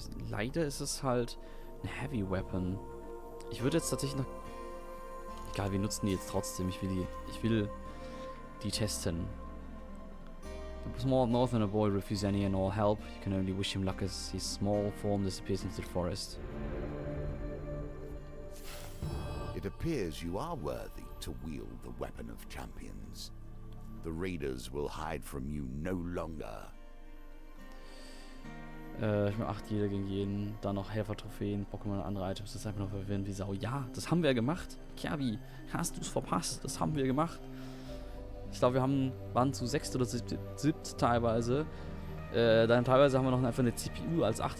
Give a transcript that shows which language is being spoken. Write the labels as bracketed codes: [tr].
[de] Leider ist es halt ein Heavy Weapon. Ich würde jetzt tatsächlich noch... Egal, wir nutzen die jetzt trotzdem. Ich will die testen. [en] The small northerner boy refuses any and all help. You can only wish him luck as his small form disappears into the forest. It appears you are worthy to wield the weapon of champions. The raiders will hide from you no longer. [de] Ich mache 8 jeder gegen jeden. Dann noch Helfer-Trophäen, Pokémon und andere Items. Das ist einfach nur verwirrend wie Sau. Ja, das haben wir ja gemacht. Kiabi, hast du es verpasst? Das haben wir gemacht. Ich glaube, waren zu 6. oder 7. teilweise. Dann teilweise haben wir noch einfach eine CPU als 8.